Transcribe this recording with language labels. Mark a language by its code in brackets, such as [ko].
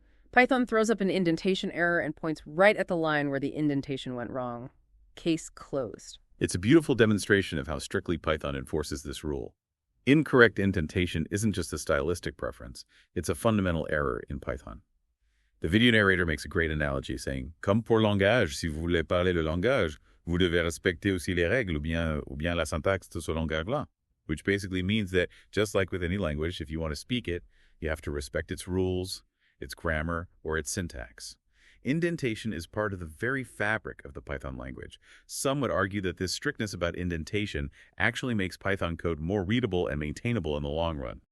[en] Python throws up an indentation error and points right at the line where the indentation went wrong. Case closed. It's a beautiful demonstration of how strictly Python enforces this rule. Incorrect indentation isn't just a stylistic preference, it's a fundamental error in Python. The video narrator makes a great analogy saying, [fr] comme pour langage, si vous voulez parler le langage, vous devez respecter aussi les règles ou bien la syntaxe de ce langage-là. [en] Which basically means that, just like with any language, if you want to speak it, you have to respect its rules, its grammar, or its syntax. Indentation is part of the very fabric of the Python language. Some would argue that this strictness about indentation actually makes Python code more readable and maintainable in the long run.